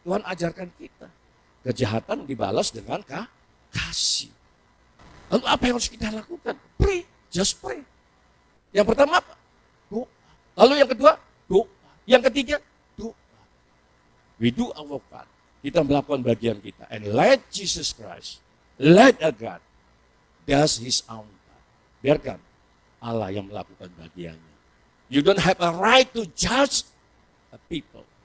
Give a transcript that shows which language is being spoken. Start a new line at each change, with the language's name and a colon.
Indonesian: Tuhan ajarkan kita, kejahatan dibalas dengan kasih. Lalu apa yang harus kita lakukan?
English: Pray, just pray.
Indonesian: Yang pertama apa? Doa. Lalu yang kedua, doa. Yang ketiga, doa.
English: We do our part.
Indonesian: Kita melakukan bagian kita.
English: And let Jesus Christ, let a God, does his own part.
Indonesian: Biarkan Allah yang melakukan bagiannya.
English: You don't have a right to judge a people.